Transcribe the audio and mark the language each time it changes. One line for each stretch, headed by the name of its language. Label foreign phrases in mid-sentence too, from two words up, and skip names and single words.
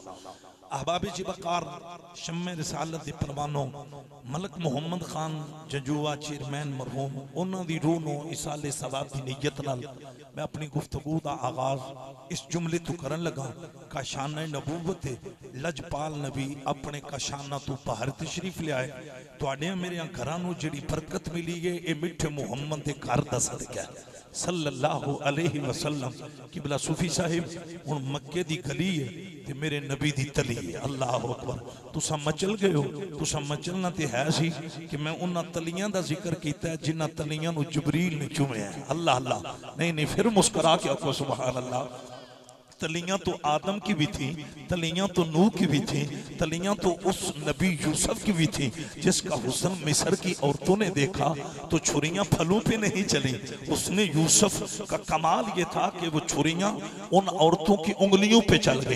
Punjabi: احبابِ ذی وقار شمعِ رسالت دے پروانو ملک محمد خان جنجوعہ چیئرمین مرحوم اوہناں دی روح نو ایصالِ ثواب دی نیت نال میں اپنی گفتگو کا آغاز اس جملے تو کرن لگا. کاشانہ نبوت لجپال نبی اپنے کاشانہ تو باہر تشریف لیائے. تہاڈے میرے گھراں نوں جیہڑی برکت ملی ہے یہ مٹھے محمد دے گھر دا صدقہ ہے
Arabic: صلى الله عليه وسلم.
Punjabi: قبلہ صوفی صاحب ہن مکے دی گلی ہے تے میرے نبی دی تلی ہے.
Arabic: الله أكبر.
Punjabi: تسا مچل گئے ہو، تسا مچلنا تے ہے سی کہ میں اوہناں تلیاں دا ذکر کیتا جنہاں تلیاں نوں جبریل نے چمیا.
Arabic: الله الله
Punjabi: نہیں نہیں فیر مسکرا کے آکھو
Arabic: سبحان الله.
Urdu: تلیاں تو آدم کی بھی تھی، تلیاں تو نوح کی بھی تھی، تلیاں تو اس نبی یوسف کی بھی تھی جس کا حسن مصر کی عورتوں نے دیکھا تو چھریاں پھلوں پہ نہیں چلی. اس نے یوسف کا کمال یہ تھا کہ وہ چھریاں ان عورتوں کی انگلیوں پہ چل گئی.